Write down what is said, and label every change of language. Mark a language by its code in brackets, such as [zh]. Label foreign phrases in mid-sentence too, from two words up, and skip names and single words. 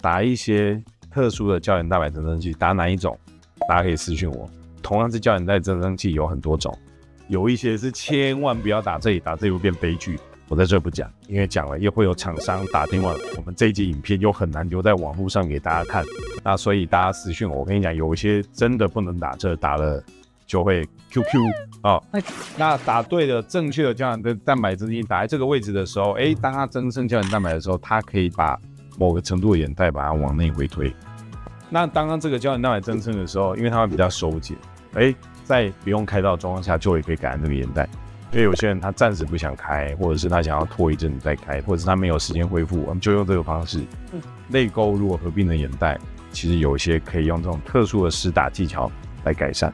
[zh] 打一些特殊的膠原蛋白增生劑。打哪一種？大家可以私訊我。同樣是膠原蛋白增生劑有很多種，有一些是千萬不要打這裡，打這裡會變悲劇。我在這不講，因為講了又會有廠商打電話，我們這一集影片又很難留在網絡上給大家看。那所以大家私訊我，我跟你講，有一些真的不能打這，打了就會 QQ 那打對的正確的膠原蛋白增生劑打在這個位置的時候，當它增生膠原蛋白的時候，它可以把某個程度的眼袋把它往內回推。那當它這個膠原蛋白增生的時候，因為它會比較收緊，在不用開刀的狀況下，就也可以改善這個眼袋。因為有些人他暫時不想開，或者是他想要拖一陣子再開，或者是他沒有時間恢復，我們就用這個方式。淚溝如果合併了眼袋，其實有一些可以用這種特殊的施打技巧來改善。